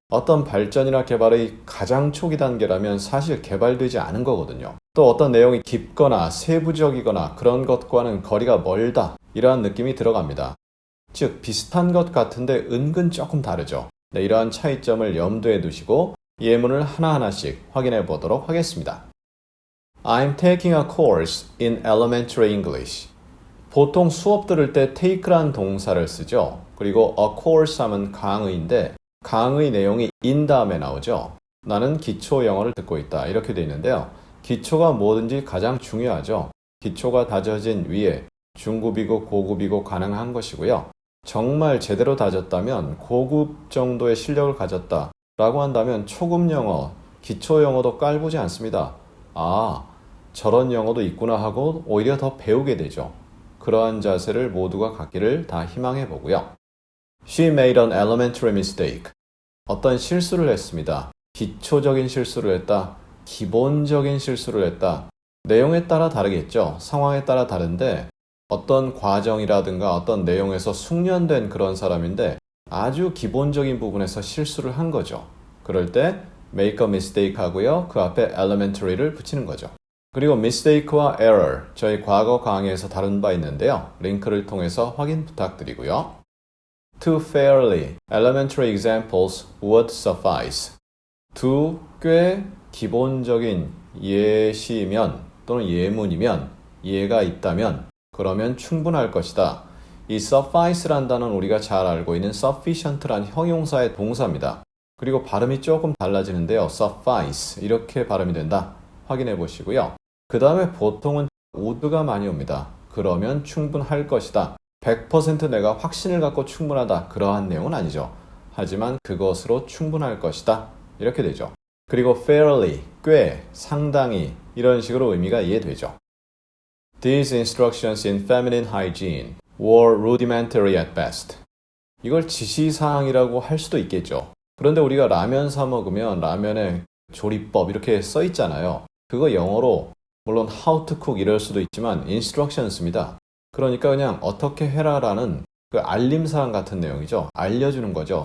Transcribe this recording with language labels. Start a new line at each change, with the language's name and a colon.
Korean: 어떤 발전이나 개발의 가장 초기 단계라면 사실 개발되지 않은 거거든요. 또 어떤 내용이 깊거나 세부적이거나 그런 것과는 거리가 멀다. 이러한 느낌이 들어갑니다. 즉 비슷한 것 같은데 은근 조금 다르죠. 네, 이러한 차이점을 염두에 두시고 예문을 하나하나씩 확인해 보도록 하겠습니다.
English: I'm taking a course in elementary English.
Korean: 보통 수업 들을 때 take란 동사를 쓰죠. 그리고 a course 하면 강의인데 강의 내용이 in 다음에 나오죠. 나는 기초 영어를 듣고 있다. 이렇게 돼 있는데요. 기초가 뭐든지 가장 중요하죠. 기초가 다져진 위에 중급이고 고급이고 가능한 것이고요. 정말 제대로 다졌다면 고급 정도의 실력을 가졌다 라고 한다면 초급 영어, 기초 영어도 깔보지 않습니다. 저런 영어도 있구나 하고 오히려 더 배우게 되죠. 그러한 자세를 모두가 갖기를 다 희망해 보고요.
English: She made an elementary mistake.
Korean: 어떤 실수를 했습니다. 기초적인 실수를 했다. 기본적인 실수를 했다. 내용에 따라 다르겠죠. 상황에 따라 다른데 어떤 과정이라든가 어떤 내용에서 숙련된 그런 사람인데 아주 기본적인 부분에서 실수를 한 거죠. 그럴 때
English: make a mistake
Korean: 하고요. 그 앞에 elementary를 붙이는 거죠. 그리고 mistake와 error, 저희 과거 강의에서 다룬 바 있는데요. 링크를 통해서 확인 부탁드리고요.
English: Two fairly elementary examples would suffice.
Korean: 두 꽤 기본적인 예시면 또는 예문이면 이해가 있다면 그러면 충분할 것이다. 이 suffice란 단어는 우리가 잘 알고 있는 sufficient란 형용사의 동사입니다. 그리고 발음이 조금 달라지는데요. suffice 이렇게 발음이 된다. 확인해 보시고요. 그 다음에 보통은 would가 많이 옵니다. 그러면 충분할 것이다. 100% 내가 확신을 갖고 충분하다. 그러한 내용은 아니죠. 하지만 그것으로 충분할 것이다. 이렇게 되죠. 그리고 fairly, 꽤, 상당히 이런 식으로 의미가 이해되죠.
English: These instructions in feminine hygiene were rudimentary at best.
Korean: 이걸 지시사항이라고 할 수도 있겠죠. 그런데 우리가 라면 사 먹으면 라면에 조리법 이렇게 써 있잖아요. 그거 영어로 물론
English: how to cook
Korean: 이럴 수도 있지만 instructions입니다. 그러니까 그냥 어떻게 해라라는 그 알림사항 같은 내용이죠. 알려주는 거죠.